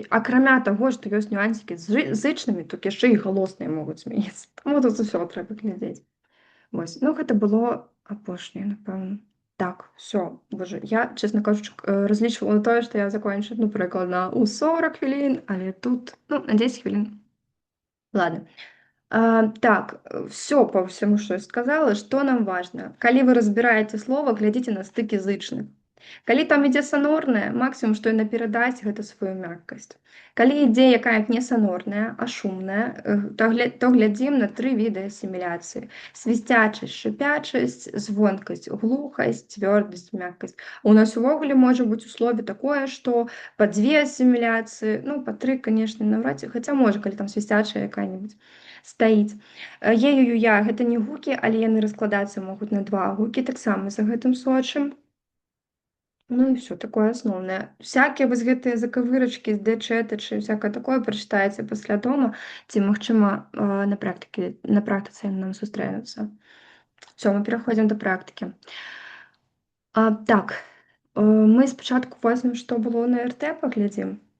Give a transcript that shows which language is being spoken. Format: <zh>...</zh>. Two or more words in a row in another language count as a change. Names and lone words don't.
<be>Акрамя таго, што ёсць нюансікі з зычнымі, то яшчэ і галосныя могуць змяніцца. Таму тут усё трэба глядзець. Вось. Ну, гэта было апошняе, напэўна.</be> <ru>Так, всё.</ru> <be>Боже, я, честно кажучы, разлічвала на тое, што я закончу, ну, прыкладна ў 40 хвілін, але тут, ну, на 10 хвілін.</be> <ru>Ладно. Так, все по всему, что я сказала. Что нам важно?</ru> <be>Калі вы разбираете слово, глядзіце на стыкі зычных. Калі там ідзе санорная, максімум, што яна перадаць, гэта сваю мяккасць. Калі ідзе якая не санорная, а шумная, то глядзім на 3 віды асіміляцыі. Свісцячасць, шыпячасць, звонкасць, глухасць, цвёрдасць, мяккасць. У нас увогуле можа быць у слове такое, што па 2 асіміляцыі, ну, па 3, канешне, наўрад ці, хаця можа, калі там свісцячая якая-нибудь стаіць. Е-ю-я, гэта не гукі, але яны раскладацца могуць на 2 гукі, таксама за гэтым сочым.</be> <ru>Ну и все такое основное.</ru> <be>Всякие вось гэтыя закавырачкі з дэчэтачы і всякае такое прачытаеце пасля дома, ці, магчыма, на практыцы яны нам сустрэнуцца. Всё, мы пераходзім да практыкі. Так, мы спачатку возьмем, што было на РТ, паглядзім.</be>